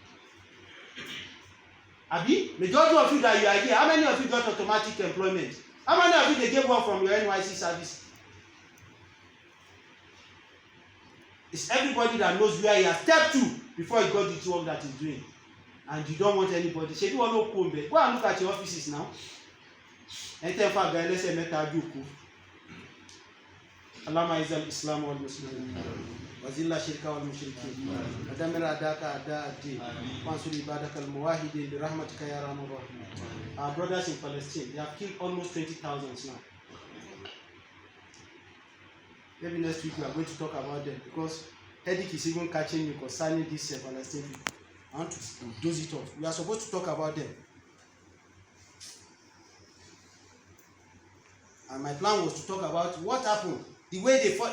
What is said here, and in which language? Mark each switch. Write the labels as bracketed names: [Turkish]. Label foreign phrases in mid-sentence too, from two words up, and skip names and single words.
[English] Abi, majority of you that you are here, how many of you got automatic employment? How many of you they gave work from your NYC service? It's everybody that knows where he has stepped to before he got the work that he's doing. And you don't want anybody. Say, you want to go and look at your offices now. [Yoruba] ẹni tẹ́ fà gan ẹlẹ́sẹ̀ mẹ́ta jókòó. [Arabic] اللهم أعز الإسلام والمسلمين وذل الشرك والمشركين ودمر أعداءك أعداء الدين وانصر عبادك الموحدين برحمتك يا أرحم الراحمين. [English] Our brothers in Palestine, they have killed almost 20,000 now. Maybe next week we are going to talk about them because headache is even catching me concerning these Palestinian people. I want to dose it off. We are supposed to talk about them. And my plan was to talk about what happened, the way they fought.